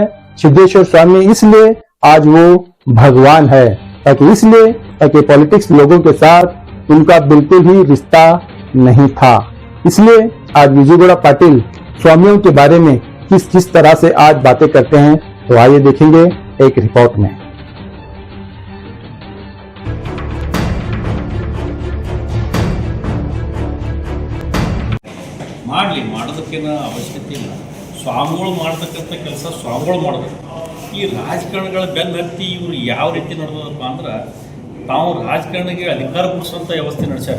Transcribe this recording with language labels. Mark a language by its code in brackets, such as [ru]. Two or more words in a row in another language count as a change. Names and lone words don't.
[hi] सिद्धेश्वर स्वामी इसलिए आज वो भगवान है ताकि पॉलिटिक्स लोगों के साथ उनका बिल्कुल ही रिश्ता नहीं था। इसलिए आज विजूगौड़ा पाटिल स्वामियों के बारे में किस किस तरह से आज बातें करते हैं तो आइए देखेंगे एक रिपोर्ट में। [kn] ಮಾಡಲಿ ಮಾಡೋದಕ್ಕೇನು ಅವಶ್ಯಕತೆ ಇಲ್ಲ। ಸ್ವಾಮಿಗಳು ಮಾಡ್ತಕ್ಕಂಥ ಕೆಲಸ ಸ್ವಾಮಿಗಳು ಮಾಡಬೇಕು। ಈ ರಾಜಕಾರಣಿಗಳ ಬೆನ್ನು ಹತ್ತಿ ಇವರು ಯಾವ ರೀತಿ ನಡೆದಪ್ಪ ಅಂದ್ರೆ ತಾವು ರಾಜಕಾರಣಿಗೆ ಅಧಿಕಾರ ಕೊಡಿಸುವಂಥ ವ್ಯವಸ್ಥೆ ನಡೆಸ್ಯಾರ।